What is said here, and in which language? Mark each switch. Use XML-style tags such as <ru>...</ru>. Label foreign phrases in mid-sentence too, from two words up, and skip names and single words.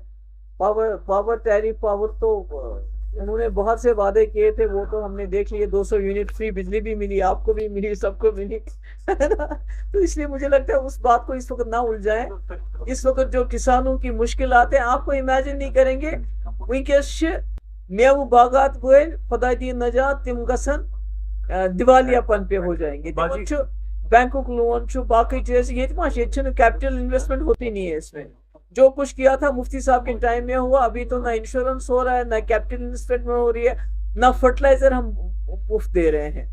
<en>power tariff</en> <ur>پاور تو انہوں نے بہت سے وعدے کیے تھے، وہ تو ہم نے دیکھ لیے. 200 یونٹ فری بجلی بھی ملی، آپ کو بھی ملی، سب کو ملی. تو اس لیے مجھے لگتا ہے اس بات کو اس وقت نہ الجھائیں. اس وقت جو کسانوں کی مشکلات ہیں آپ کو امیجن نہیں کریں گے.</ur> <ks>ونکس میوہ باغات وٲلۍ خدا دی نجات تم گژھن دیوالیہ پن</ks> <ur>پہ ہو جائیں گے. بینکک لون باقی چیز یہ</ur> <en>capital investment</en> <ur>ہوتی نہیں ہے. اس میں جو کچھ کیا تھا مفتی صاحب کے ٹائم میں ہوا، ابھی تو نہ انشورنس ہو رہا ہے، نہ</ur> <en>capital investment</en> <ur>ہو رہی ہے، نہ فرٹیلائزر ہم مفت دے رہے ہیں.</ur>